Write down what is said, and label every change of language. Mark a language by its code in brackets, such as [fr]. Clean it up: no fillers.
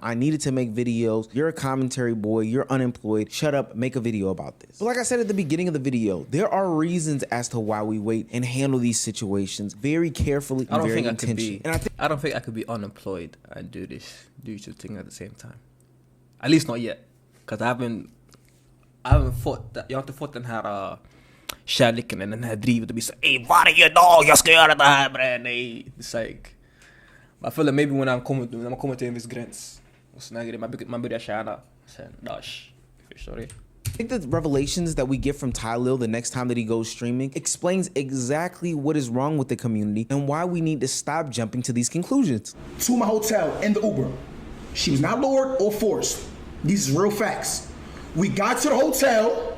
[en] I needed to make videos. You're a commentary boy. You're unemployed. Shut up. Make a video about this. But like I said at the beginning of the video, there are reasons as to why we wait and handle these situations very carefully and very intentionally. I don't think I could be unemployed and do two things at the same time. At least not yet, because I haven't [sv] fått det. Jag har inte fått den här kärleken and den här drivet att bli så, ey, varje dag jag ska göra det här bre. Nej, [en] it's like, I feel like maybe when [sv] man kommer till en viss gräns och såna grejer, man börjar tjäna sen, dash, förstår du? [en] I think the revelations that we get from TYLIL the next time that he goes streaming explains exactly what is wrong with the community and why we need to stop jumping to these conclusions. To my hotel in the Uber. She was not lured or forced. These is real facts. We got to the hotel.